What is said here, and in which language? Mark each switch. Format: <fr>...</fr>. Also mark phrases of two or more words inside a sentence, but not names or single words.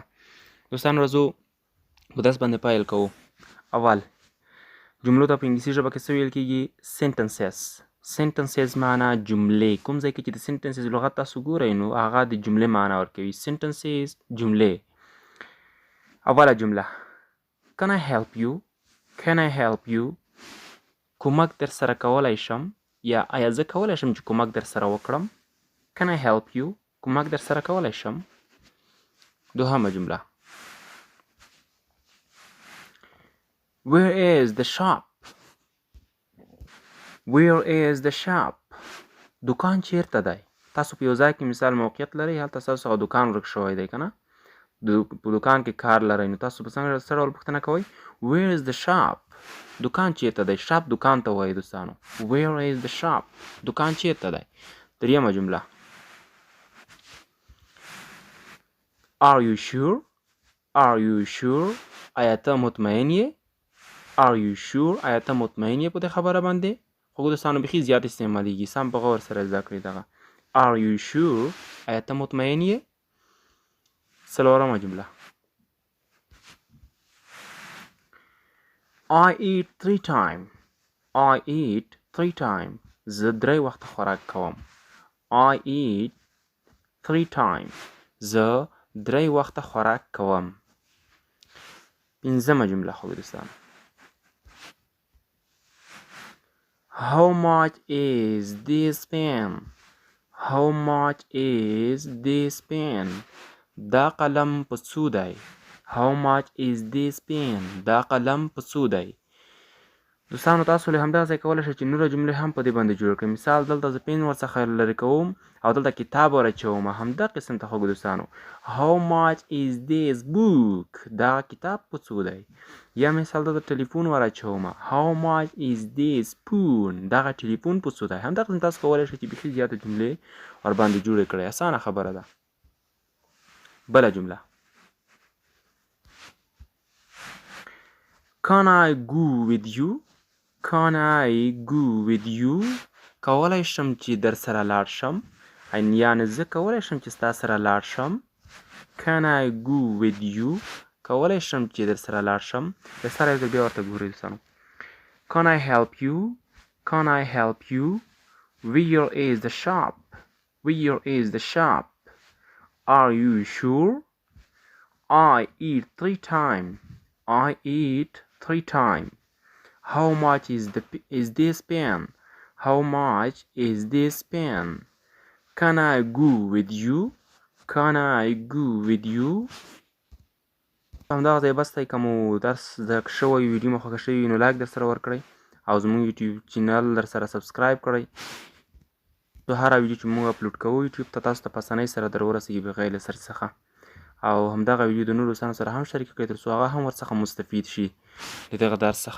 <ps>دوستانو راځو په درس باندې پیل کوو. اول جملو ته په انګلیسي ژبه کې څه ویل کېږي؟ سینټنسز. سینټنسز معنا جملې. کوم ځای کې چې د سینټنسز لغت تاسو ګورئ نو هغه د جملې معنا ورکوي. سینټنسز جملې. اوله جمله</ps> <en>Can I help you? Can I help you?</en> <ps>کومک در سره کولی شم یا آیا زه کولی شم چې کومک در سره وکړم؟</ps> <en>Can I help you?</en> <ps>کومک در سره کولی شم. دوهمه جمله</ps> <en>Where is the shop? Where is the shop?</en> <ps>دکان چیرته دی؟ تاسو په یو ځای کې مثال موقعیت لرئ، هلته ستاسو څخه دکان ورک شوی دی که نه؟ په دکان کې کار لرئ نو تاسو په څه ډول پوښتنه کوئ؟</ps> <en>Where is the shop?</en> <ps>دکان چیرته دی؟ شاپ دکان ته وایي دوستانو.</ps> <en>Where is the shop?</en> <ps>دکان چیرته دی؟ دریمه جمله</ps> <en>Are you sure? Are you sure?</en> <ps>آیا ته مطمئن یې؟</ps> <en>Are you sure?</en> <ps>آیا ته مطمئن یې په دې خبره باندې؟ خوږو دوستانو بیخي زیات استعمالیږي، سم په غور سره زده کړئ دغه.</ps> <en>Are you sure?</en> <ps>آیا ته مطمئن یې؟ څلورمه جمله</ps> <en>I eat 3 times. I eat 3 times.</en> <ps>زه 3 وخته خوراک کوم.</ps> <en>I eat 3 times.</en> <ps>زه 3 وخته خوراک کوم. پنځمه جمله خوږو دوستانو</ps> <en>How much is this pen? How much is this pen?</en> <ps>دا قلم په څو دی؟</ps> <en>How much is this pen?</en> <ps>دا قلم په څو دی؟ دوستانو تاسو له همدغه ځای کولی شئ چې نوره جملې هم په دې باندې جوړ کړئ. مثال دلته زه پین ورڅخه لرې کوم او دلته کتاب ور اچوم. همدغه قسم ته خوږو دوستانو</ps> <en>How much is this book?</en> <ps>دا کتاب په څو دی؟ یا مثال دلته ټلیفون ور اچوم.</ps> <en>How much is this spoon?</en> <ps>دغه ټلیفون په څو دی؟ همدغه قسم تاسو کولی شئ چې بیخي زیاته جملې ورباندې جوړې کړئ. اسانه خبره ده. بله جمله</ps> <en>Can I go with you? Can I go with you?</en> <ps>کولی شم چې در سره لاړ شم. یعنې زه کولی شم چې ستا سره لاړ شم.</ps> <en>Can I go with you?</en> <ps>کولی شم چې در سره لاړ شم. د سره یو ځل بیا ورته ګورئ دوستانو.</ps> <en>Can I help you? Can I help you? Where is the shop? Where is the shop? Are you sure? I eat 3 times. I eat 3 times. How much is this pen? How much is this pen? Can I go with you? Can I go with you?</en> <ps>همدغه ځای بس دی. که مو درس زده شوی ویډیو مو خوښه شوي وي نو لایک در سره ورکړئ او زموږ</ps> <en>YouTube channel</en> <ps>در سره سبسکرایب کړئ. هره ویډیو چې موږ اپلوډ کوو یوټیوب ته تاسو ته په اسانۍ سره در ورسیږي بغیر له سرچ څخه. او همدغه ویډیو د نورو دوستانو سره هم شریک کړئ تر څو هغه هم ورڅخه مستفید شي د دغه درس څخه.</ps>